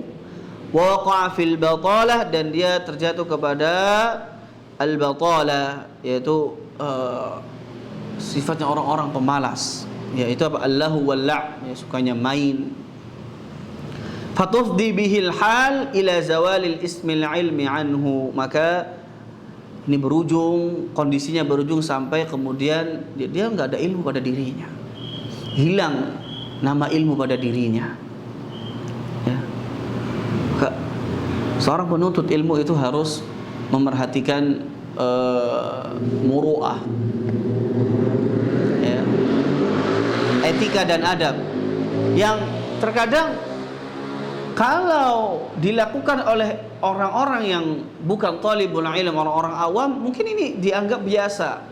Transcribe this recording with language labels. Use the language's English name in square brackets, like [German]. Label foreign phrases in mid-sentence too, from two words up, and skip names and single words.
[Arabic] ووقع في البطالة, [Indonesian] dan dia terjatuh kepada al-batalah, yaitu sifatnya orang-orang pemalas, yaitu apa? [Arabic] اللهو واللعب', [Indonesian] ya, sukanya main. [Arabic] فتفضي به الحال إلى زوال اسم العلم عنه, [Indonesian] maka ini berujung, kondisinya berujung sampai kemudian dia enggak ada ilmu pada dirinya, hilang nama ilmu pada dirinya. Ya. Seorang penuntut ilmu itu harus memerhatikan muru'ah, ya, etika dan adab, yang terkadang kalau dilakukan oleh orang-orang yang bukan [Arabic] طالب العلم, [Indonesian] orang-orang awam, mungkin ini dianggap biasa.